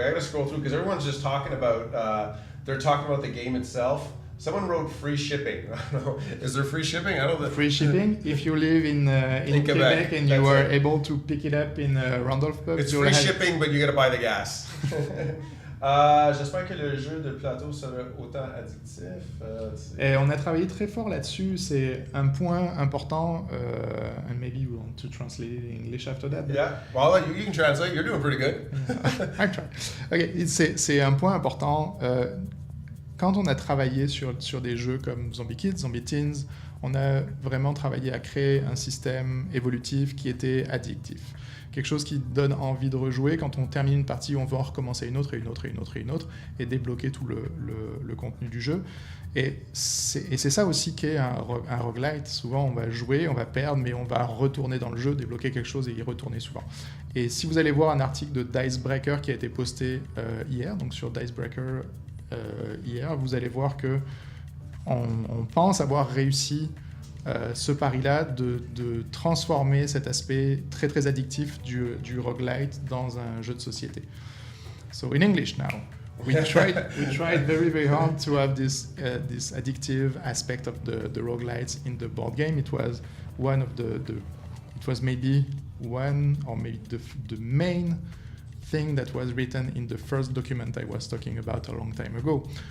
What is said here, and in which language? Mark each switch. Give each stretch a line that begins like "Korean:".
English: I got to scroll through because everyone's just talking about. They're talking about the game itself. Someone wrote free shipping. I don't know. Is there free shipping? I don't know. Free shipping if you live in Quebec and you are able to pick it up in Randolph Pub. It's free shipping, but you got to buy the gas.
French: J'espère que le jeu de plateau sera autant addictif. Et on a travaillé très fort là-dessus. C'est un point important.
English: And maybe we want to translate it in English after that. Yeah. Well, you can translate. You're doing pretty good. I try. Okay.
French: C'est un point important. Quand on a travaillé sur des jeux comme Zombie Kids, Zombie Teens, on a vraiment travaillé à créer un système évolutif qui était addictif. Quelque chose qui donne envie de rejouer. Quand on termine une partie, on veut en recommencer une autre et une autre et une autre et une autre et débloquer tout le contenu du jeu. Et c'est ça aussi qu'est un roguelite. Souvent, on va jouer, on va perdre, mais on va retourner dans le jeu, débloquer quelque chose et y retourner souvent. Et si vous allez voir un article de Dicebreaker qui a été posté hier, donc sur Dicebreaker hier, vous allez voir que on pense avoir réussi ce pari-là de transformer cet aspect très très addictif du roguelite dans un jeu de société.
English: So in English now, we tried very very hard to have this addictive aspect of the roguelites in the board game. It was one of it was maybe one or maybe the main thing that was written in the first document I was talking about a long time ago.